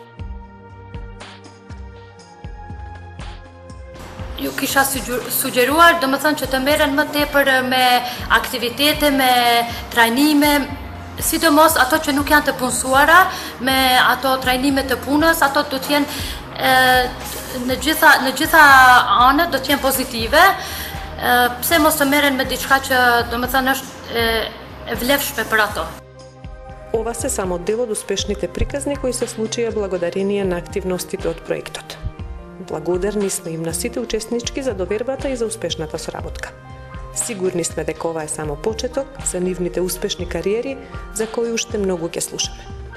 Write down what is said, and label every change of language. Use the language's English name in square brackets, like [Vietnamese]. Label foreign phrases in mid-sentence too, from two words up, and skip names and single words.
[Albanian] Ju kisha sugjeruar, domethënë që të merren më tepër me aktivitete, me trajnime, sidomos ato që nuk janë të punësuara, me ato trajnime të punës, ato do të jenë në gjitha anët do të jenë pozitive. Pse mos të merren me diçka që domethënë është e vlefshme për ato. [Macedonian] Ова се само дел од успешните приказни кои се случија благодарение на активностите од проектот. Благодарни сме им на сите учеснички за довербата и за успешната соработка. Сигурни сме дека ова е само почеток за нивните успешни кариери за кои уште многу ќе слушаме.